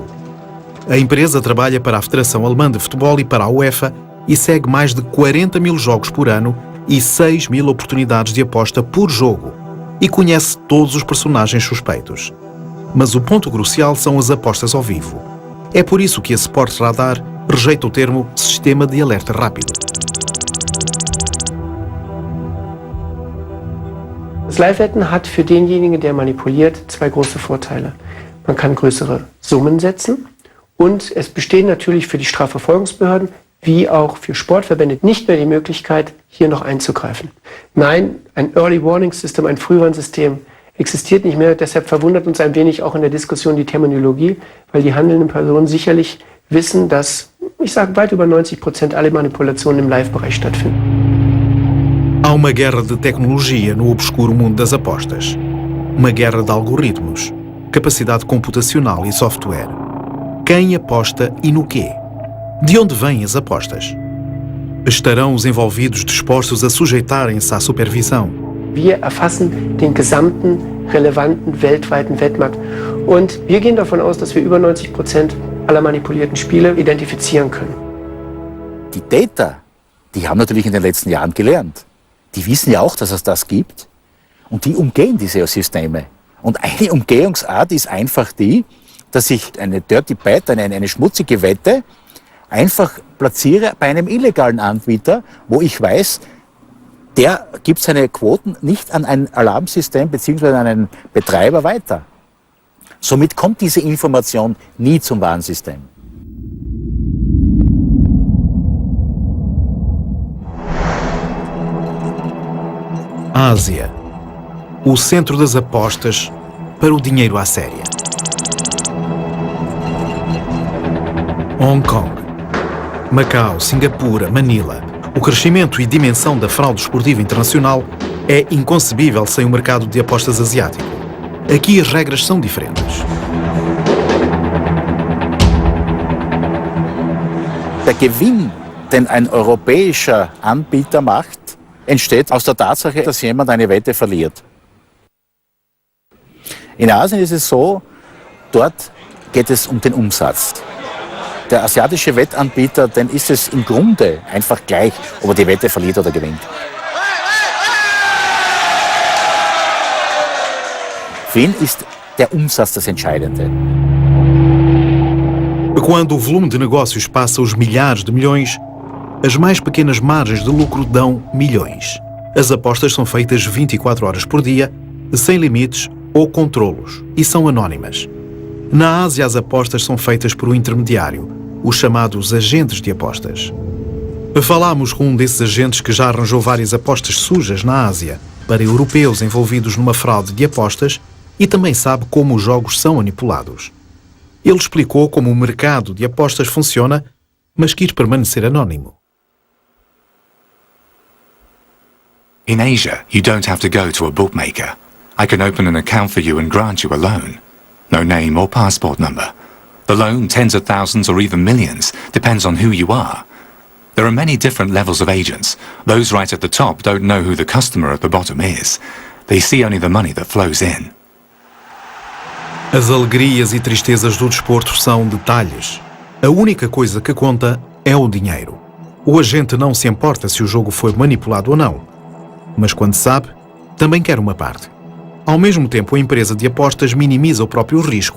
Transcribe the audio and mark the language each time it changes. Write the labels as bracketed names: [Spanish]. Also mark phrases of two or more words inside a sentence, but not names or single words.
[Portuguese] A empresa trabalha para a Federação Alemã de Futebol e para a UEFA e segue mais de 40 mil jogos por ano e 6 mil oportunidades de aposta por jogo e conhece todos os personagens suspeitos. Mas o ponto crucial são as apostas ao vivo. É por isso que a Sport Radar rejeita o termo sistema de alerta rápido. [German] Das Live-Wetten hat für denjenigen, der manipuliert, 2 große Vorteile. Man kann größere Summen setzen und es besteht natürlich für die Strafverfolgungsbehörden wie auch für Sportverbände nicht mehr die Möglichkeit, hier noch einzugreifen. Nein, ein [English] Early Warning System, [German] ein Frühwarnsystem existiert nicht mehr. Deshalb verwundert uns ein wenig auch in der Diskussion die Terminologie, weil die handelnden Personen sicherlich wissen, dass, ich sage, weit über 90% alle Manipulationen im Live-Bereich stattfinden. [Portuguese] Há uma guerra de tecnologia no obscuro mundo das apostas. Uma guerra de algoritmos, capacidade computacional e software. Quem aposta e no quê? De onde vêm as apostas? Estarão os envolvidos dispostos a sujeitarem-se à supervisão? [German] Wir erfassen den gesamten relevanten weltweiten Wettmarkt und wir gehen davon aus, dass wir über 90% aller manipulierten Spiele identifizieren können. Die Täter, die haben natürlich in den letzten Jahren gelernt. Die wissen ja auch, dass es das gibt und die umgehen diese Systeme. Und eine Umgehungsart ist einfach die, dass ich eine [English] Dirty Bet, [German] eine schmutzige Wette, einfach platziere bei einem illegalen Anbieter, wo ich weiß, der gibt seine Quoten nicht an ein Alarmsystem bzw. an einen Betreiber weiter. Somit kommt diese Information nie zum Warnsystem. [Portuguese] Ásia, o centro das apostas para o dinheiro à séria. Hong Kong, Macau, Singapura, Manila. O crescimento e dimensão da fraude esportiva internacional é inconcebível sem o mercado de apostas asiático. Aqui as regras são diferentes. [German] Der Gewinn, den ein europäischer Anbieter macht, entsteht aus der Tatsache, dass jemand eine Wette verliert. In Asien ist es so, dort geht es um den Umsatz. Der asiatische Wettanbieter, den ist es im Grunde einfach gleich, ob er die Wette verliert oder gewinnt. Für ihn ist der Umsatz das Entscheidende. [Portuguese] Quando o volume de negócios passa os milhares de milhões, as mais pequenas margens de lucro dão milhões. As apostas são feitas 24 horas por dia, sem limites ou controlos, e são anónimas. Na Ásia, as apostas são feitas por um intermediário, os chamados agentes de apostas. Falámos com um desses agentes que já arranjou várias apostas sujas na Ásia para europeus envolvidos numa fraude de apostas e também sabe como os jogos são manipulados. Ele explicou como o mercado de apostas funciona, mas quis permanecer anónimo. [English] In Asia, you don't have to go to a bookmaker. I can open an account for you and grant you a loan. No name or passport number. The loan, tens of thousands or even millions, depends on who you are. There are many different levels of agents. Those right at the top don't know who the customer at the bottom is. They see only the money that flows in. [Portuguese] As alegrias e tristezas do desporto são detalhes. A única coisa que conta é o dinheiro. O agente não se importa se o jogo foi manipulado ou não. Mas quando sabe, também quer uma parte. Ao mesmo tempo, a empresa de apostas minimiza o próprio risco.